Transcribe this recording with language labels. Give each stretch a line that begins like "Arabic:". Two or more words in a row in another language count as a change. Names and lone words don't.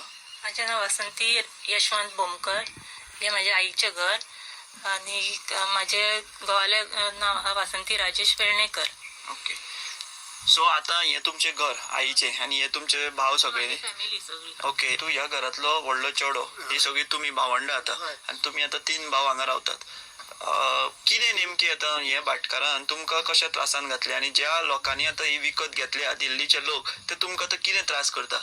Marathi: माझे नाव वसंती यशवंत बोमकर हे माझ्या आईचे घर आणि माझे घोवाले नाव हा वासंती राजेश वेर्णेकर ओके सो आता हे तुमचे घर आईचे आणि हे तुमचे भाव सगळे फॅमिली सगळी
Konkani: ओके तू ह्या घरातलो व्हडलो चेडो ही सगळी तुम्ही भावंड आता आणि तुम्ही आता 3 भाव हांगा रावतात कितें नेमकी आता हे भाटकारान तुमकां कशा त्रासान घातले आणि ज्या लोकांनी आता ही विकत घेतल्या दिल्लीचे लोक ते तुमकां आता कितें त्रास करता